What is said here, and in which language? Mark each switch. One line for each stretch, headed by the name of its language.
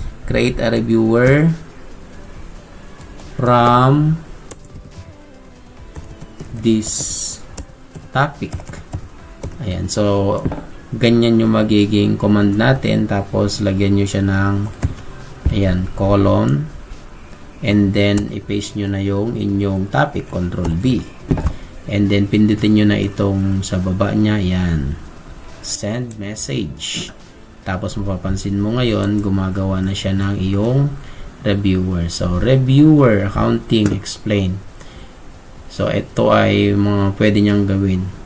English: Create a reviewer from this topic.
Filipino: Ayan. So, ganyan yung magiging command natin. Tapos, lagyan nyo siya ng ayan, colon.
English: And then,
Filipino: i-paste nyo na yung inyong topic. Control V.
English: And then,
Filipino: pindutin nyo na itong sa baba niya. Yan.
English: Send message.
Filipino: Tapos, mapapansin mo ngayon, gumagawa na siya ng iyong reviewer.
English: So, reviewer, accounting, explain.
Filipino: So, ito ay mga pwede niyang gawin.